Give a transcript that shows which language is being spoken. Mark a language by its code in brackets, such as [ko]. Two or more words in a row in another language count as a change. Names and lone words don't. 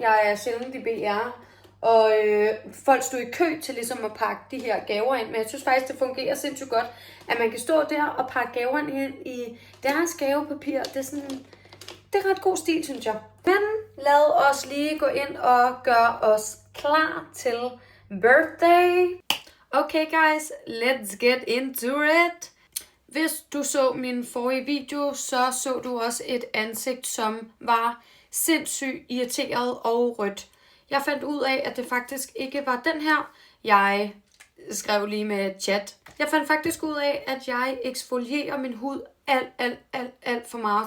[da] Jeg er sjældent i BR, og folk stod i kø til ligesom at pakke de her gaver ind. Men jeg synes faktisk, det fungerer sindssygt godt, at man kan stå der og pakke gaverne ind i deres gavepapir. Det er ret god stil, synes jeg. Men lad os lige gå ind og gøre os klar til birthday. [en] Okay guys, let's get into it. [da] Hvis du så min forrige video, så du også et ansigt, som var sindssygt irriteret og rødt. Jeg fandt ud af, at det faktisk ikke var den her. Jeg skrev lige med chat. Jeg fandt faktisk ud af, at jeg eksfolierer min hud alt for meget.